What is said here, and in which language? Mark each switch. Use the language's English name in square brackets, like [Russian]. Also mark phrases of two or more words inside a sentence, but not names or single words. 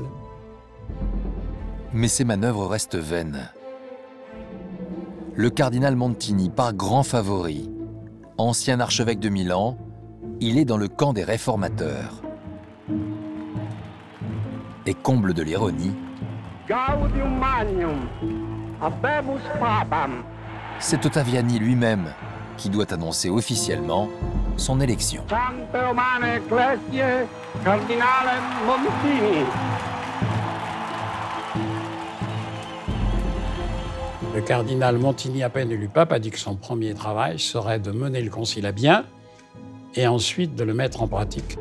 [French] Mais ces manœuvres restent vaines. Le cardinal Montini, par grand favori, ancien archevêque de Milan, il est dans le camp des réformateurs. Et comble de l'ironie, [Latin] Gaudium magnum, habemus papam. [French] C'est Ottaviani lui-même qui doit annoncer officiellement son élection. [Latin] Sancte Romane Ecclesiae, Cardinale Montini. [French] Le cardinal Montini, à peine élu pape, a dit que son premier travail serait de mener le concile à bien et ensuite de le mettre en pratique.